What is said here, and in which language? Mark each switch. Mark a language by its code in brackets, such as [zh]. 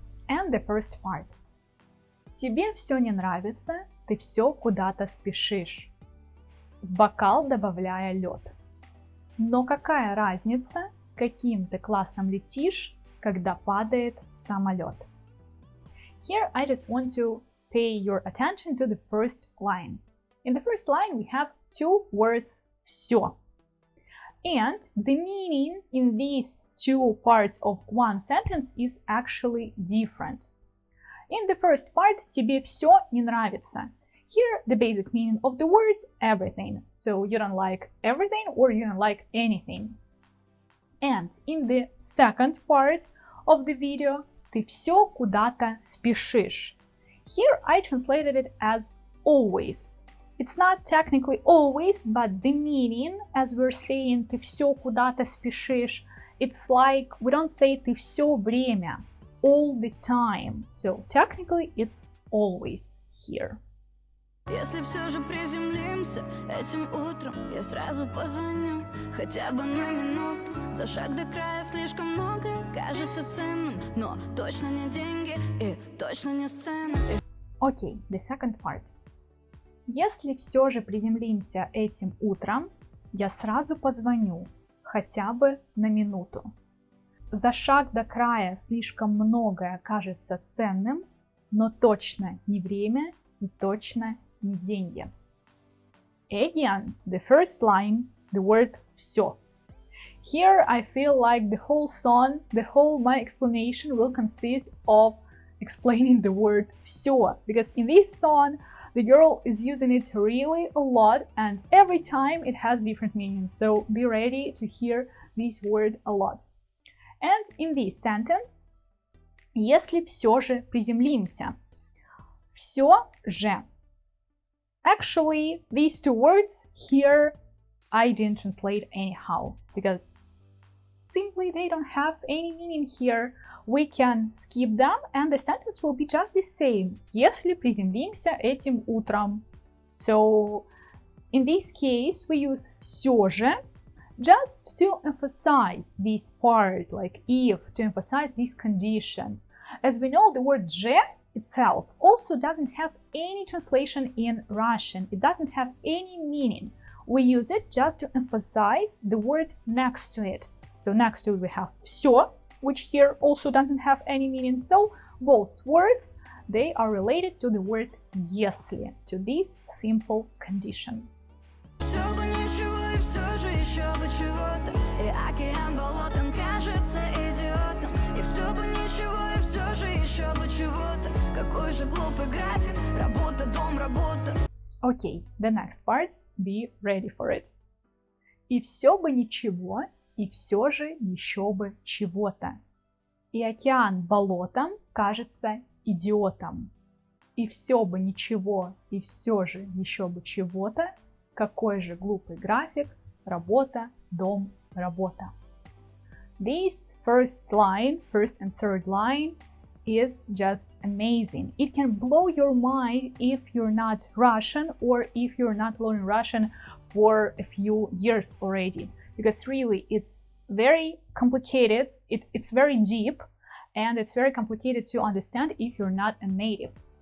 [en] And the first part. [ru] Тебе все не нравится, ты все куда-то спешишь, в бокал добавляя лед. Но какая разница, каким ты классом летишь, когда падает самолет? [en] Here I just want to pay your attention to the first line. In the first line we have two words все. And the meaning in these two parts of one sentence is actually different. In the first part, [ru] тебе все не нравится. [en] Here, the basic meaning of the word everything. So you don't like everything or you don't like anything. And in the second part of the video, [ru] ты все куда-то спешишь. [en] Here I translated it as always. It's not technically always, but the meaning, as we're saying, [ru] ты все куда-то спешишь, [en] it's like we don't say [ru] ты все время, [en] all the time. So technically it's always here. [ru] Если все же приземлимся этим утром, я сразу позвоню, хотя бы на минуту. За шаг до края слишком многое кажется ценным, но точно не деньги и точно не сцена. [en] Okay, the second part. [ru] Если все же приземлимся этим утром, я сразу позвоню, хотя бы на минуту. За шаг до края слишком многое кажется ценным, но точно не время и точно не деньги. [en] Again, the first line, the word все. Here I feel like the whole song, the whole my explanation will consist of explaining the word все, because in this song the girl is using it really a lot and every time it has different meanings, so be ready to hear this word a lot. And in this sentence, [ru] если все же приземлимся, все же. [en] Actually, these two words here I didn't translate anyhow because simply they don't have any meaning here. We can skip them and the sentence will be just the same. [ru] Если приземлимся этим утром. [en] So in this case we use все же just to emphasize this part, like if, to emphasize this condition. As we know, the word же itself also doesn't have any translation in Russian. It doesn't have any meaning. We use it just to emphasize the word next to it. So next to it we have все, which here also doesn't have any meaning. So both words, they are related to the word если, to this simple condition. [ru] Все бы ничего и все же еще бы чего-то, и океан болотом кажется идиотом. И все бы ничего и все же еще бы чего-то, какой же глупый график, работа, дом, работа. [en] Okay, the next part, be ready for it. [ru] И все бы ничего, и все же еще бы чего-то. И океан болотом кажется идиотом. И все бы ничего, и все же еще бы чего-то, какой же глупый график, работа, дом, работа. [en] This first line, first and third line, is just amazing. It can blow your mind if you're not Russian or if you're not learning Russian for a few years already. because really it's very complicated, it's very deep, and it's very complicated to understand if you're not a native.